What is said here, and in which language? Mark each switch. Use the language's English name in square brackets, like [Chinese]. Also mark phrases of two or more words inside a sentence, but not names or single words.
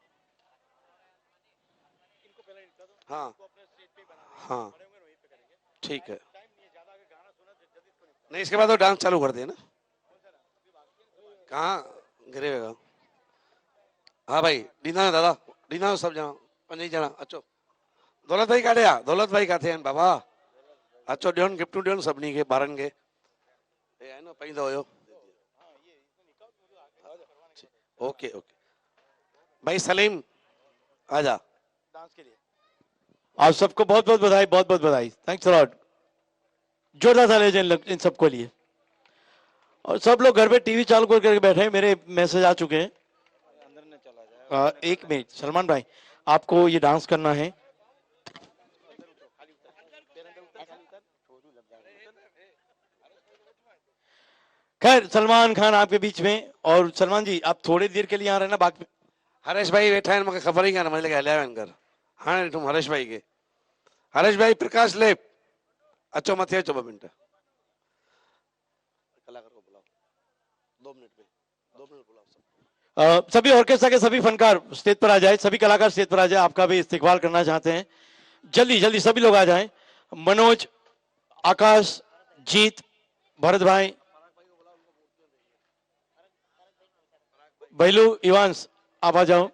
[Hindi] हाँ हाँ ठीक है। नहीं, इसके बाद वो डांस चालू कर दिए ना। कहाँ गिरेगा? [Sindhi] हाँ भाई, डीना दादा, डीना सब जना 5 जना अचो। दौलत भाई काढ़े आ, दौलत भाई काथे आहिनि बाबा? अचो ॾियोनि गिफ्टूं ॾियोनि सभिनी खे, ॿारनि खे। आहे न पाईंदो हुयो। [Hindi] ओके ओके भाई सलीम आजा डांस के लिए। आप सबको बहुत बहुत बधाई, बहुत बहुत बधाई। [English] thanks lot. [Hindi] जोरदार तालियां इन सबको लिए। और सब लोग घर पे टीवी चालू करके बैठे हैं। मेरे मैसेज आ चुके हैं। एक मिनट सलमान भाई, आपको ये डांस करना है। खैर, सलमान खान आपके बीच में। और सलमान जी, आप थोड़ी देर के लिए यहाँ रहना। बाकी [Sindhi] हरेश भाई वेठा आहिनि, मूंखे ख़बर ई कान, मुंहिंजे लॻे हलिया आहिनि घर। हाणे ॾिठुमि हरेश भाई खे। हरेश भाई, प्रकाश लेप अचो मथे अचो 2 मिनट। [Hindi] कलाकार को बुलाओ 2 मिनट में, 2 मिनट बुलाओ सब। सभी ऑर्केस्ट्रा के सभी फनकार स्टेज पर आ जाए, सभी कलाकार स्टेज पर आ जाए। आपका भी इस्तेकबाल करना चाहते हैं। जल्दी जल्दी सभी लोग आ जाएं। मनोज, आकाश, जीत, भरत भाई, बैलू, इवांस आप आ जाओ।